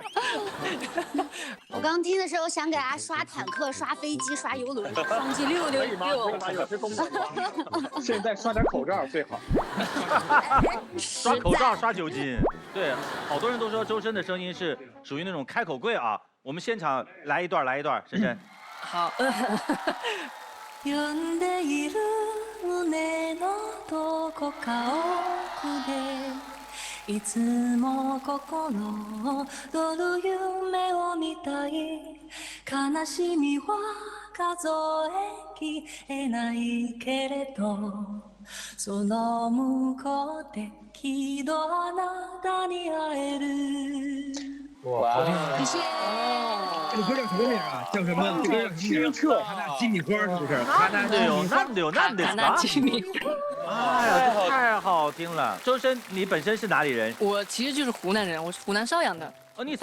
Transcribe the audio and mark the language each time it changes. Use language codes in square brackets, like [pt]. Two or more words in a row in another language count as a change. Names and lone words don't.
[zh] 我刚听的时候想给大家刷坦克、刷飞机、刷游轮，双击666。有些功能吗？现在刷点口罩最好。刷口罩、刷酒精。对，好多人都说周深的声音是属于那种开口贵啊。我们现场来一段，深深。好。 [ja] 呼んでいる胸のどこか奥でいつも心躍る夢を見たい悲しみは数えきれないけれどその向こうできっとあなたに会える。 [zh] 哇，谢谢。这个歌叫什么名啊？叫什么？这个清澈卡纳基米花是不是？卡纳基米花。哎呀，这太好听了！周深，你本身是哪里人？我其实就是湖南人，我是湖南邵阳的。哦，你